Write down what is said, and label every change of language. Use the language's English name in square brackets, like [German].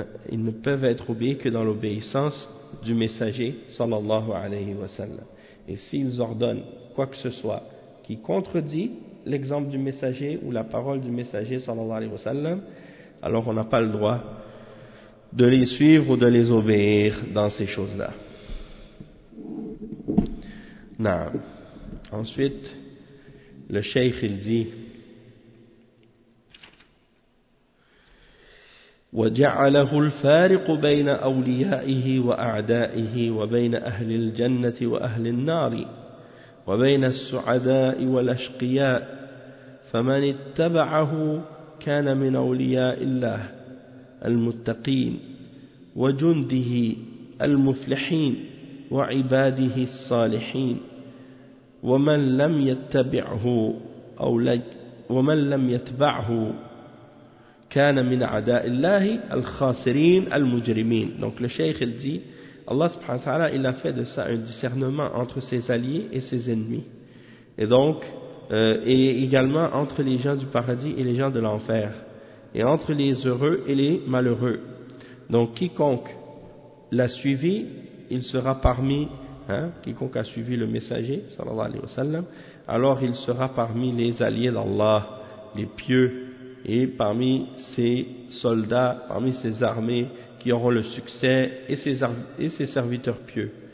[French] Ils ne peuvent être obéis que dans l'obéissance du messager sallallahu alayhi wa sallam. Et s'ils ordonnent quoi que ce soit qui contredit l'exemple du messager ou la parole du messager sallallahu alayhi wa sallam, alors on n'a pas le droit de les suivre ou de les obéir dans ces choses-là. Naam. Ensuite, le cheikh il dit: [Arabic] وَجَعَلَهُ الْفَارِقُ بَيْنَ أَوْلِيَائِهِ وَأَعْدَائِهِ وَبَيْنَ أَهْلِ الْجَنَّةِ وَأَهْلِ النَّارِ وَبَيْنَ السُّعَدَاءِ وَالْأَشْقِيَاءِ فَمَنِ اتَّبَعَهُ كَانَ مِنْ أَوْلِيَاءِ اللَّهِ الْمُتَّقِينَ وَجُنْدِهِ الْمُفْلِحِينَ وَعِبَادِهِ الصَّالِحِينَ ومن لم يتبعه أو ومن لم يتبعه كان من أعداء الله الخاسرين المجرمين. [French] Donc le cheikh il dit, Allah subhanahu wa ta'ala il a fait de ça un discernement entre ses alliés et ses ennemis, et donc et également entre les gens du paradis et les gens de l'enfer, et entre les heureux et les malheureux. Donc quiconque l'a suivi, il sera parmi quiconque a suivi le messager sallallahu alayhi wa sallam, alors il sera parmi les alliés d'Allah, les pieux, et parmi ses soldats, parmi ses armées qui auront le succès, et ses serviteurs pieux.